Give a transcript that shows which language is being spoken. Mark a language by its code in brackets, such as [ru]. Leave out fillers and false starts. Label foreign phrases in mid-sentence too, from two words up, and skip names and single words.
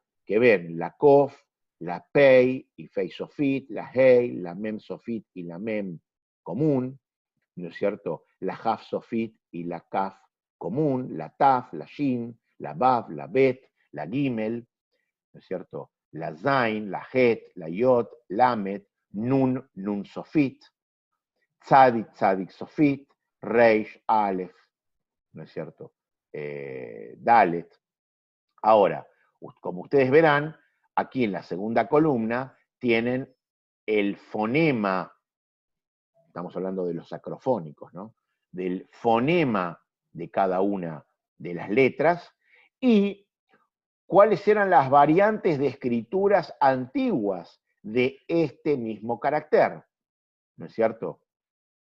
[es] que ven la Kof, la Pei y Fei Sofit, la Hei, la Mem Sofit y la Mem común, ¿no es cierto?, la Haf Sofit y la Kaf común, la Taf, la Shin, la Vav, la Bet, la Gimel, ¿no es cierto?, la Zain, la Het, la Yod, Lamet, Nun, Nun Sofit, Tzadik, Tzadik Sofit, Reish, Aleph, ¿no es cierto?, Dalet. Ahora, como ustedes verán, aquí en la segunda columna tienen el fonema, estamos hablando de los acrofónicos, ¿no?, del fonema de cada una de las letras y cuáles eran las variantes de escrituras antiguas de este mismo carácter, ¿no es cierto?